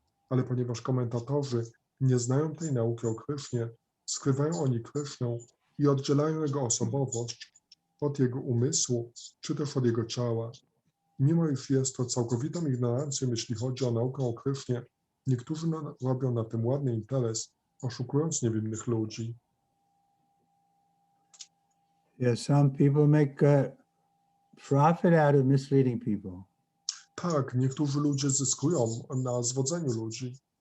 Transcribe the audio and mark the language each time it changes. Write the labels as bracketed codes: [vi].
[pl] Ale ponieważ komentatorzy nie znają tej nauki o Krysznie, skrywają oni Krysznę i oddzielają jego osobowość od jego umysłu, czy też od jego ciała. Mimo iż jest to całkowitą ignorancją, jeśli chodzi o naukę o Krysznie, niektórzy robią na tym ładny interes, oszukując niewinnych ludzi. [en] Yes, some people make profit out of misleading people. [pl] Tak, niektórzy ludzie zyskują na zwodzeniu ludzi.